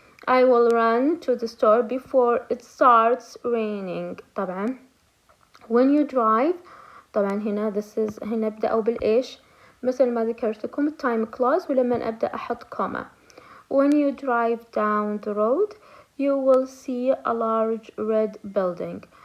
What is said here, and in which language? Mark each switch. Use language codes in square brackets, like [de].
[en] I will run to the store before it starts raining. [ar] طبعا [en] when you drive [ar] طبعا هنا [en] this is [ar] هنا ابدأوا بالإيش مثل ما ذكرت لكم [en] time clause [ar] ولما أبدأ أحط comma. [en] When you drive down the road you will see a large red building.